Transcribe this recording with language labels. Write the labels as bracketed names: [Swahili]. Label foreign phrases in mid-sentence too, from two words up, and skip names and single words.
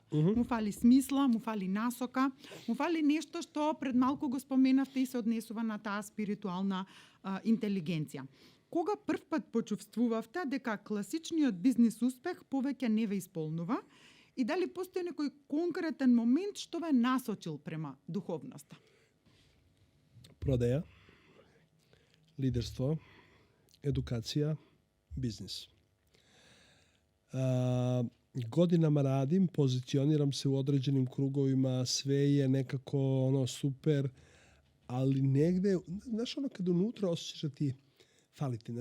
[Macedonian] Му фали смисла, му фали насока, му фали нешто што пред малку го споменавте и се однесува на таа спиритуална интелигенција. Кога прв пат почувствувавте дека класичниот бизнис успех повеќе не ве исполнува и дали постои некој конкретен момент што ве насочил према духовноста? [Serbian] Prodaja, liderstvo, edukacija, biznis. Godinama radim, pozicioniram se u određenim krugovima, sve je nekako super, ali negde, znaš kad unutra osjećaš da ti fali ti.